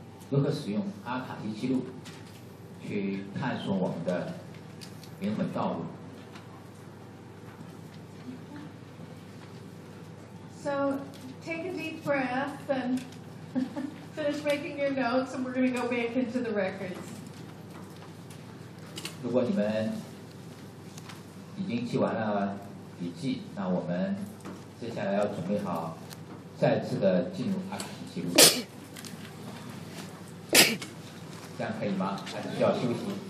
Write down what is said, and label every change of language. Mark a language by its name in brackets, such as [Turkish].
[Chinese] 如何使用阿卡西记录去探索我们的灵魂道路。 [English] So, take a deep breath and finish making your notes, and we're going to go back into the records. [Chinese] 如果你们已经记完了笔记，那我们接下来要准备好再次的进入阿卡西记录。这样可以吗？还是需要休息？